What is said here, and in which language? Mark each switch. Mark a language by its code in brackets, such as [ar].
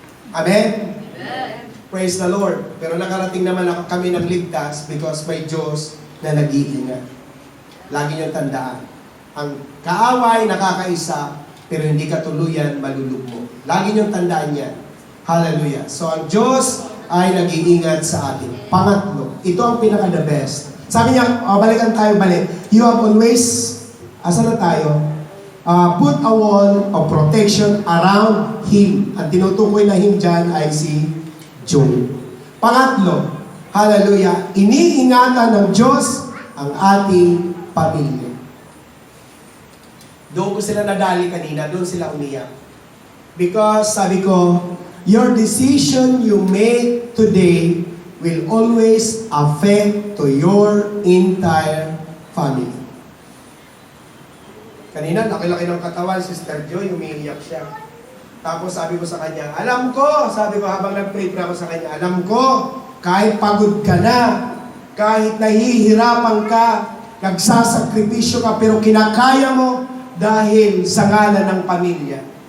[tl] Amen? [en] Praise the Lord. [tl] Pero nakarating naman kami ng ligtas because may Diyos na nag-iingat. Lagi niyong tandaan. Ang kaaway nakakaisa, pero hindi ka tuluyan malulugmo. Lagi niyong tandaan yan. Hallelujah. So ang Diyos ay nag-iingat sa atin. Pangatlo, ito ang pinaka-the best. Sabi niya, balikan tayo, balik. [en] You have always, [tl] asa na tayo? [en] Put a wall of protection around him. [tl] Ang tinutukoy na him dyan ay si Job. Pangatlo, hallelujah, iniingatan ng Diyos ang ating pamilya. Doon ko sila nadali kanina, doon sila umiyak. [en] Because [tl] sabi ko, [en] your decision you make today will always affect to your entire family. [tl] Kanina, laki-laki ng katawan, Sister Joy, umiiyak siya. Tapos sabi ko sa kanya, alam ko, sabi ko habang nag-pray ako sa kanya, alam ko, kahit pagod ka na, kahit nahihirapan ka, nagsasakripisyo ka, pero kinakaya mo dahil sa ngalan ng pamilya.